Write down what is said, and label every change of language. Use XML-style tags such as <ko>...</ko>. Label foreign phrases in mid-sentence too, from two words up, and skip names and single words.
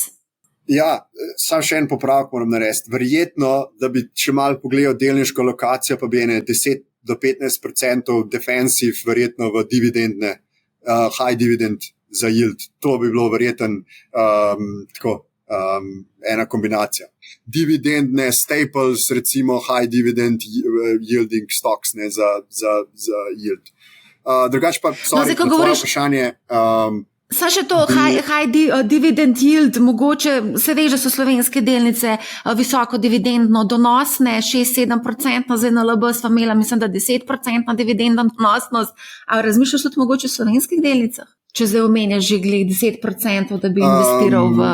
<sl>Ja, sam še en popravek moram narediti. Verjetno, da bi še malo pogledal delniško lokacijo, pa bi 10 do 15% defensive, verjetno v dividendne,</sl> <en>high dividend</en> <sl>za yield. To bi bilo verjetno tako ena kombinacija. Dividendne staples, recimo</sl> <en>high dividend yielding stocks,</en> <sl>ne, za yield. Drugače pa, sorry, ko govoriš vprašanje. Saj še to,</sl> <en>high dividend yield,</en> <sl>mogoče se veš, da so slovenske delnice visoko dividendno donosne, 6-7%, za NLB sva imela, mislim, da 10% dividendno donosnost. A razmišljaš tudi mogoče o slovenskih delnicah? Če zdaj omenjaš že glede 10%, da bi investiral v...</sl>